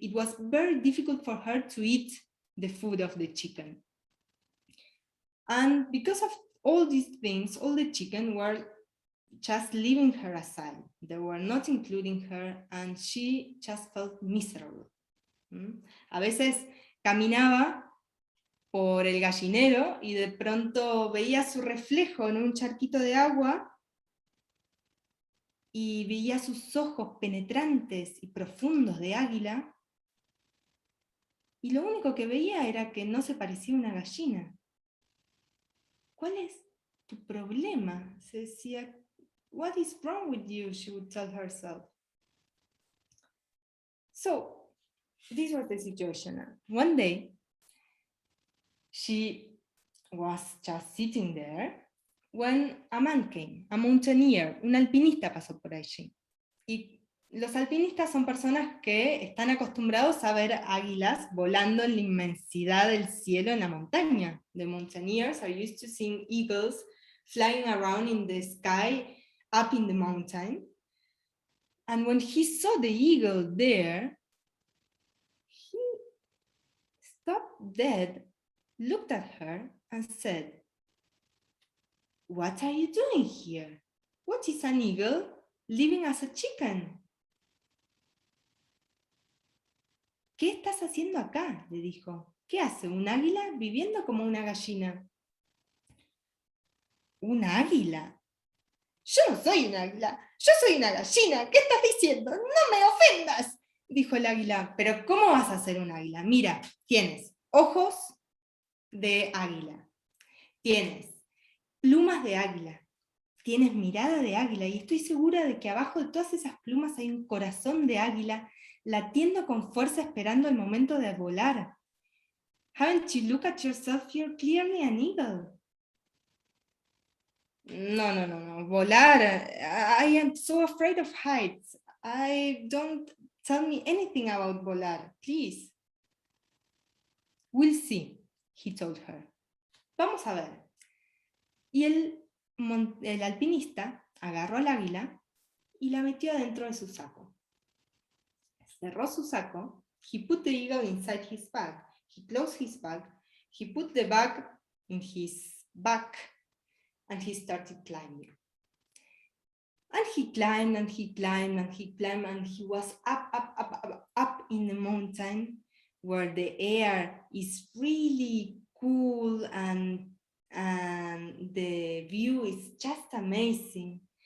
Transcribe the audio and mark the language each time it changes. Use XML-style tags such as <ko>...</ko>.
<en>It was very difficult for her to eat the food of the chicken. And because of all these things, all the chicken were just leaving her aside. They were not including her and she just felt miserable.</en> <es>A veces caminaba por el gallinero y de pronto veía su reflejo en un charquito de agua y veía sus ojos penetrantes y profundos de águila, y lo único que veía era que no se parecía a una gallina. ¿Cuál es tu problema? Se decía,</es> <en>"What is wrong with you?" she would tell herself. So, this was the situation. One day, she was just sitting there when a man came, a mountaineer,</en> <es>un alpinista pasó por allí. Y los alpinistas son personas que están acostumbrados a ver águilas volando en la inmensidad del cielo en la montaña.</es> <en>The mountaineers are used to seeing eagles flying around in the sky up in the mountain. And when he saw the eagle there, he stopped dead, looked at her, and said, "What are you doing here? What is an eagle living as a chicken?"</en> <es>¿Qué estás haciendo acá?, le dijo. ¿Qué hace un águila viviendo como una gallina? ¿Un águila? Yo no soy un águila, yo soy una gallina. ¿Qué estás diciendo? ¡No me ofendas!, dijo el águila. Pero ¿cómo vas a ser un águila? Mira, tienes ojos de águila, tienes plumas de águila, tienes mirada de águila, y estoy segura de que abajo de todas esas plumas hay un corazón de águila latiendo con fuerza esperando el momento de volar.</es> <en>Haven't you looked at yourself? You're clearly an eagle.</en> <es>No, volar.</es> <en>I am so afraid of heights. Don't tell me anything about volar, please. We'll see, he told her.</en> <es>Vamos a ver. Y el alpinista agarró al águila y la metió dentro de su saco. Cerró su saco.</es> <en>He put the eagle inside his bag. He closed his bag. He put the bag in his back. And he started climbing. And he climbed, and he climbed, and he climbed, and he was up in the mountain where the air is really cool and the view is just amazing.</en>